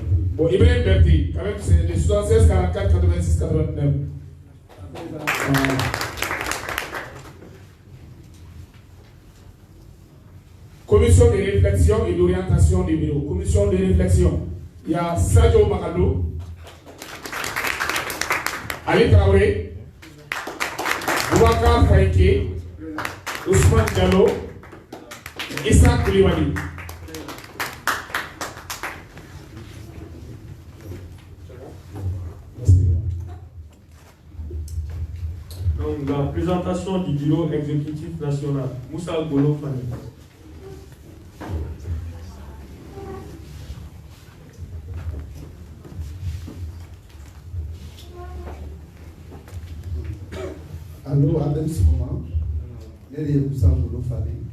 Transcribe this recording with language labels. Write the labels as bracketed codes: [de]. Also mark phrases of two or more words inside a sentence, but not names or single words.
[fr] Bon, Ibrahim Berti, quand même, c'est les 76, 44, 86, 89. Commission de réflexion et d'orientation des bureaux. Commission de réflexion. Il y a Sadio Magalou. Ali Traoré, Boubacar Faïké, Ousmane Diallo, Issa Koulibaly. Donc, la présentation du bureau exécutif national, Moussa Golo Fani. Allô, à ce moment, il y a Moussa Golo Fani.